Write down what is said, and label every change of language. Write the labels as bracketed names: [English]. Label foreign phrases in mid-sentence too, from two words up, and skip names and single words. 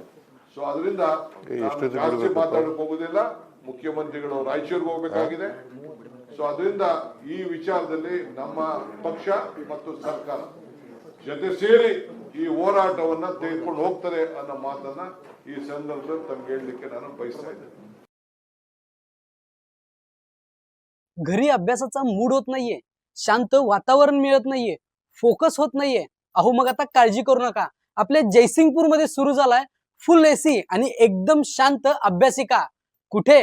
[Kannada] ಸೊ ಅದರಿಂದ ಜಾಸ್ತಿ ಮಾತಾಡಕ್ ಹೋಗುದಿಲ್ಲ. ಮುಖ್ಯಮಂತ್ರಿಗಳು ರಾಯಚೂರಿಗೆ ಹೋಗ್ಬೇಕಾಗಿದೆ. ಸೊ ಅದರಿಂದ ಈ ವಿಚಾರದಲ್ಲಿ ನಮ್ಮ ಪಕ್ಷ ಮತ್ತು ಸರ್ಕಾರ ಜೊತೆ ಸೇರಿ ಈ ಹೋರಾಟವನ್ನ ತೆಗೆದುಕೊಂಡು ಹೋಗ್ತಾರೆ ಅನ್ನೋ ಮಾತನ್ನ ಈ संदर्भात तमगे ಹೇಳಲಿಕ್ಕೆ ನಾನು ಬಯಸ್ತಾ ಇದ್ದೇನೆ. [Marathi] घरी अभ्यासाचा मूड होत नाहीये, शांत वातावरण मिळत नाहीये, फोकस होत नाहीये. अहो मग आता काळजी करू नका. आपल्या जयसिंगपूर मध्ये सुरू झालाय फुल एसी आणि एकदम शांत अभ्यासिका. कुठे?